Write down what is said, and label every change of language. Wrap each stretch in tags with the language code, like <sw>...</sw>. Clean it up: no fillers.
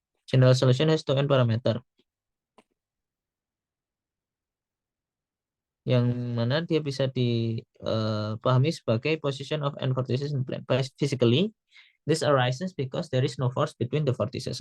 <en>General solution has two n parameter.</en> <id>Yang mana dia bisa dipahami sebagai</id> <en>position of n vortices in plane. Physically, this arises because there is no force between the vortices.</en>